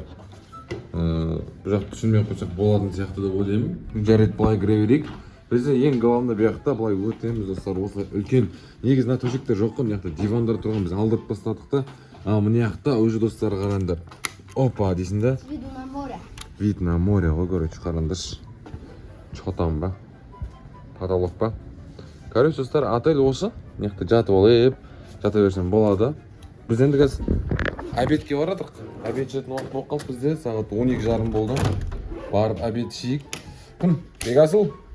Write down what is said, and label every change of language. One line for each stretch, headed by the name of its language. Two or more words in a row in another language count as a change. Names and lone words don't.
Kazakh: Бұл жақты түсінбей қойсақ болатын сияқты деп ойлаймын. Жарайды, былай кіре берейік. Бізде ең главный бұл жақта былай өтеміз достар, осылай үлкен. Негізі мына төсектер жоқ қой, мына жақта дивандар тұрған, біз алдырып бастадық та. Мына жақта уже достар қараңдар. Опа, дейсің да?
Russian: Вид на море ғой, короче, қараңдаршы. Что там ба? Потолок ба?
Kazakh: Короче, достар, отель осы. Мына жақта жатып алып, жата берсем болады. Біз енді қазір обедке барадық. Обед жетін уақыт болып қалды бізде. Сағат 12:30 болды. Барып обед ішейік. Кім? Бегасыл?